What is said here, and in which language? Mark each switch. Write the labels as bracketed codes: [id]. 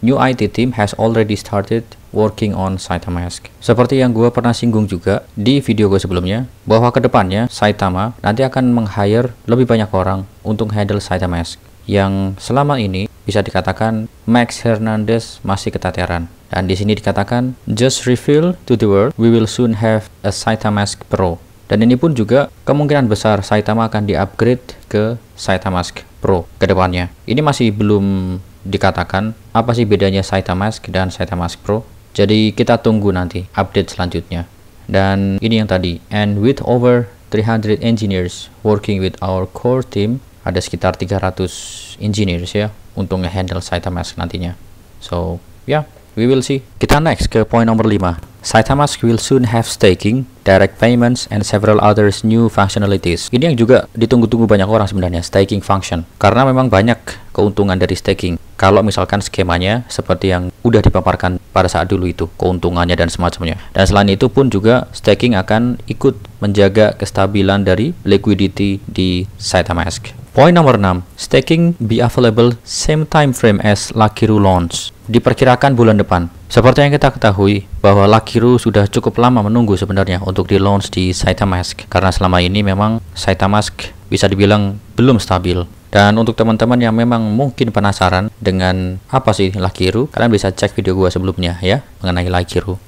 [en] New IT team has already started working on Saitamask. [id] Seperti yang gue pernah singgung juga di video gue sebelumnya, bahwa kedepannya Saitama nanti akan meng-hire lebih banyak orang untuk handle Saitamask. Yang selama ini bisa dikatakan Max Hernandez masih keteteran. Dan di sini dikatakan, [en] just reveal to the world, we will soon have a Saitamask Pro. [id] Dan ini pun juga kemungkinan besar Saitama akan di-upgrade ke Saitamask Pro ke depannya. Ini masih belum dikatakan apa sih bedanya Saitamask dan Saitamask Pro. Jadi kita tunggu nanti update selanjutnya. Dan ini yang tadi, [en] and with over 300 engineers working with our core team, [id] ada sekitar 300 engineers ya untuk nge-handle Saitamask nantinya. [en] So yeah, we will see. [id] Kita next ke poin nomor 5. [en] Saitamask will soon have staking, direct payments, and several others new functionalities. [id] Ini yang juga ditunggu-tunggu banyak orang sebenarnya, staking function. Karena memang banyak keuntungan dari staking. Kalau misalkan skemanya seperti yang udah dipaparkan pada saat dulu itu, keuntungannya dan semacamnya. Dan selain itu pun juga staking akan ikut menjaga kestabilan dari liquidity di Saitamask. Poin nomor 6, [en] staking be available same time frame as Lakiru launch. [id] Diperkirakan bulan depan. Seperti yang kita ketahui bahwa Lakiru sudah cukup lama menunggu sebenarnya untuk di launch di Saitamask, karena selama ini memang Saitamask bisa dibilang belum stabil. Dan untuk teman-teman yang memang mungkin penasaran dengan apa sih Lakiru, kalian bisa cek video gua sebelumnya ya mengenai Lakiru.